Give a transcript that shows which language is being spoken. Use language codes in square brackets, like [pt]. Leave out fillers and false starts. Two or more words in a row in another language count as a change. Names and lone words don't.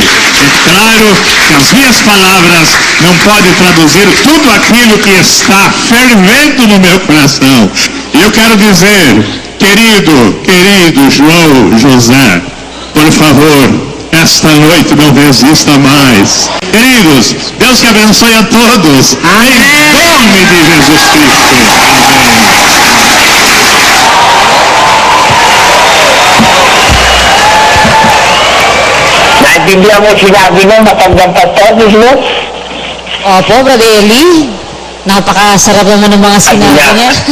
[pt] É claro que as minhas palavras não podem traduzir tudo aquilo que está fervendo no meu coração. E eu quero dizer, querido João José, por favor, esta noite não resista mais. Queridos, Deus te abençoe a todos. Em nome de Jesus Cristo. [tl] Naintindihan mo sinabi mo, matandang pastor, mo? Opo, Brother Eli. Napakasarap naman ng mga sinabi niya.